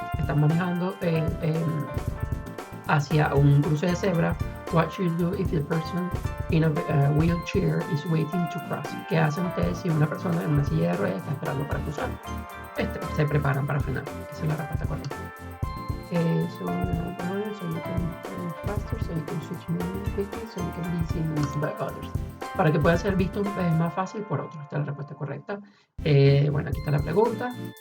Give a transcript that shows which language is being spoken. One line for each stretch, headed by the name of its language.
Spanish: Están manejando hacia un cruce de cebra.
English: What should you do if the person in a wheelchair is waiting to cross?
Spanish: ¿Qué hacen ustedes si una persona en una silla de ruedas está esperando para cruzar? Se preparan para frenar. Esa es la respuesta correcta.
English: So you can go faster, so you can switch more quickly, so you can be seen by others.
Spanish: Para que pueda ser visto más fácil por otros. Esta es la respuesta correcta. Bueno, aquí está la pregunta.